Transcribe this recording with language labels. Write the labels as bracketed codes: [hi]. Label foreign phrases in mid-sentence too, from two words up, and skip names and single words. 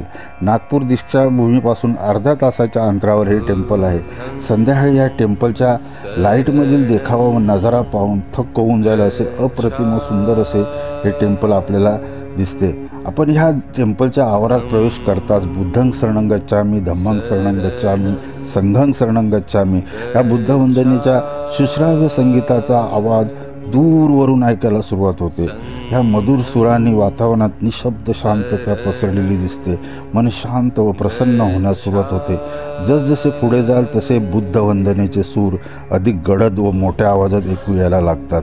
[mr] नागपूर दीक्षाभूमीपासून अर्धा तासाच्या अंतरावर हे टेम्पल आहे। संध्याकाळी या टेम्पलच्या लाईटमधील देखावा व नजारा पाहून थक्क होऊन जाईल असे अप्रतिम व सुंदर असे हे टेम्पल आपल्याला दिसते। आपण ह्या टेम्पलच्या आवारात प्रवेश करताच [pi] बुद्धं शरणं गच्छामि, धम्मं शरणं गच्छामि, संघं शरणं गच्छामि [mr] या बुद्ध वंदनेच्या सुश्राव्य संगीताचा आवाज दूरवरून ऐकायला सुरुवात होते। ह्या मधुर सुरांनी वातावरणात निशब्द शांतता पसरलेली दिसते। मन शांत व प्रसन्न होण्यास सुरुवात होते। जसजसे पुढे जाल तसे बुद्ध वंदनेचे सूर अधिक गडद व मोठ्या आवाजात ऐकू यायला लागतात।